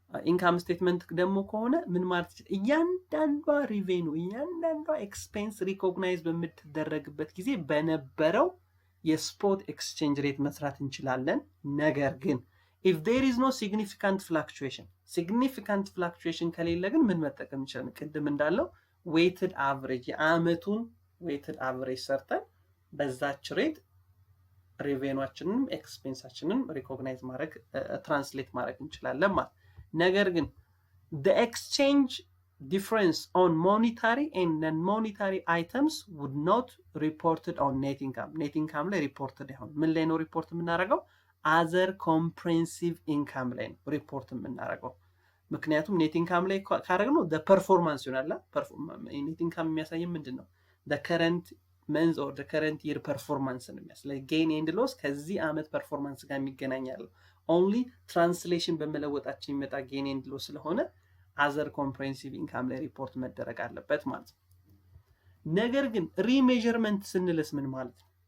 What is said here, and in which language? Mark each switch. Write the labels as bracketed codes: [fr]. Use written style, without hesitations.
[am] ኢንካም ስቴትመንት ደግሞ ከሆነ ምን ማለት ነው? እያንዳንዷ ሪቬኑ እያንዳንዷ ኤክስፔንስ ሪኮግናይዝ በምትደረግበት ጊዜ በነበረው የስፖት ኤክስቼንጅ ሬት መስራት እንችላለን። ነገር ግን [en] if there is no significant fluctuation [am] ከሌለ ግን ምን መጠቀም እንችላለን? ቅድም እንዳለው weighted average የአመቱን weighted average ሰርተን በዛች ሬት ሬቬኑአችንን ኤክስፔንሳችንን ሪኮግናይዝ ማድረግ ትራንስሌት ማድረግ እንችላለን ማለት። ነገር ግን [en] the exchange difference on monetary and non-monetary items would not reported on net income. [am] net income ላይ [en] reported [am] አይሆን። ምን ላይ ነው ሪፖርት የምናደርገው? [en] other comprehensive income [am] ላይ ነው ሪፖርት የምናደርገው። ምክንያቱም net income ላይ ካደረግነው [en] the performance [am] ይሆናል። net income የሚያሳየው ምንድነው? [en] the current month or the current year performance [am] ነው የሚያሳየው። [en] gain and loss [am] ከዚህ አመት ፐርፎርማንስ ጋር የሚገናኛል። [en] only translation [am] በመለወጣችን የሚመጣ gain and loss ስለሆነ [en] other comprehensive income [am] ላይ ሪፖርት መደረግ አለበት ማለት ነው። ነገር ግን remeasurement ስንልስ ምን ማለት ነው?